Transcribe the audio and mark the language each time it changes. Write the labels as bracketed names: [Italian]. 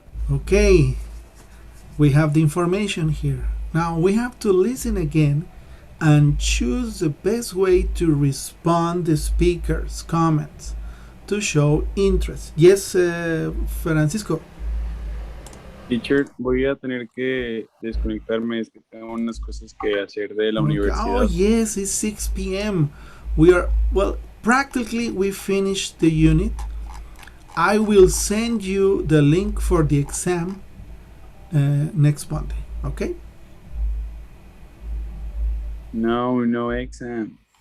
[English] Okay, we have the information here. Now we have to listen again and choose the best way to respond the speaker's comments to show interest. Yes, Francisco. [Spanish] Teacher, voy a tener que desconectarme, es que tengo unas cosas que hacer de la universidad. [English] Oh yes, it's 6 p.m. We are, well, practically we finished the unit. I will send you the link for the exam next Monday, okay? No exam.